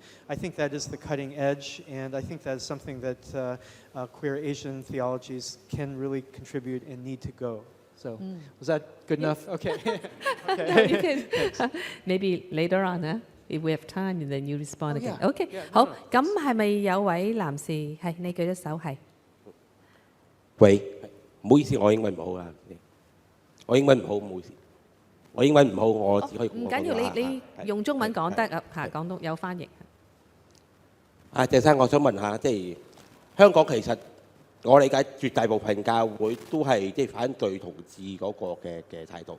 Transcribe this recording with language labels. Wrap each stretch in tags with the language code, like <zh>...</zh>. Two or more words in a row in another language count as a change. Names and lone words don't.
<en>I think that is the cutting edge, and I think that is something that queer Asian theologies can really contribute and need to go. So, was that good enough? Okay. No, you can. Maybe later on, if we have time, and then you respond again. Okay.</en> <yue>好，咁係咪有位男士係你舉咗手係？喂，唔好意思，我英文唔好啊。我英文唔好，唔好意思。我英文唔好，我只可以唔緊要，你用中文講得講到有翻譯。鄭生，我想問下，香港其實我理解絕大部分教會都係反對同志嗰個嘅態度。</yue>